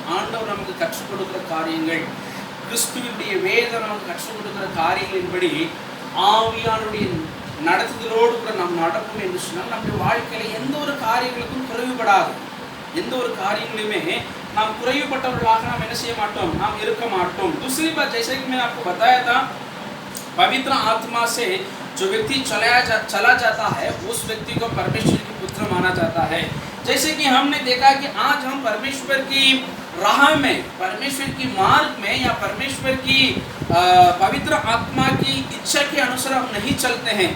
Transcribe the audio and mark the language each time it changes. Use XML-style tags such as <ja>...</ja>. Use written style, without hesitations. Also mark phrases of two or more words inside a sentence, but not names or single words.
<ta>ஆண்டவர் நமக்கு கற்றுக் கொடுக்கிற காரியங்கள், கிறிஸ்துவினுடைய வேதம் நமக்கு கற்றுக் கொடுக்கிற காரியங்களின்படி ஆவியானுடைய நடத்துதலோடு கூட நாம் நடப்போம் என்று சொன்னால் நம்முடைய வாழ்க்கையில எந்த ஒரு காரியங்களுக்கும் குறைவுபடாது. எந்த ஒரு காரியங்களுமே நாம் कुறைவுபட்டவர்களாக நாம் என்ன செய்ய மாட்டோம்? நாம் இருக்க மாட்டோம்.</ta> <hi>दूसरी बात, जैसे कि मैंने आपको बताया था, पवित्र आत्मा से जो व्यक्ति चला जाता है उस व्यक्ति को परमेश्वर की पुत्र माना जाता है। जैसे कि हमने देखा कि आज हम परमेश्वर की राह में, परमेश्वर की मार्ग में या परमेश्वर की पवित्र आत्मा की इच्छा के अनुसार हम नहीं चलते हैं।</hi>